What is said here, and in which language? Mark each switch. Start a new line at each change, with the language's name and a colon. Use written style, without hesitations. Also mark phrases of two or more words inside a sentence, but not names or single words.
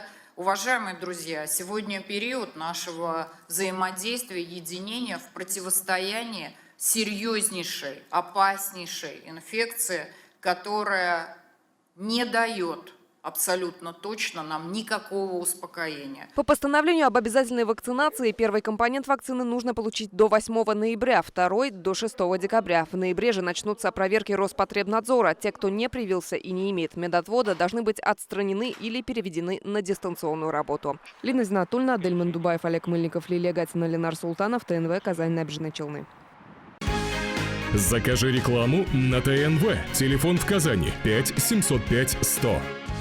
Russian: Уважаемые друзья, сегодня период нашего взаимодействия, единения в противостоянии серьезнейшей, опаснейшей инфекции, которая не дает абсолютно точно нам никакого успокоения. По постановлению об обязательной вакцинации первый компонент вакцины нужно получить до 8 ноября, второй – до 6 декабря. В ноябре же начнутся проверки Роспотребнадзора. Те, кто не привился и не имеет медотвода, должны быть отстранены или переведены на дистанционную работу. Лина Зинатульна, Адель Мандубаев, Олег Мыльников, Лилия Гатина, Ленар Султанов, ТНВ, Казань, Набережные Челны. Закажи рекламу на ТНВ. Телефон в Казани 5 705 100.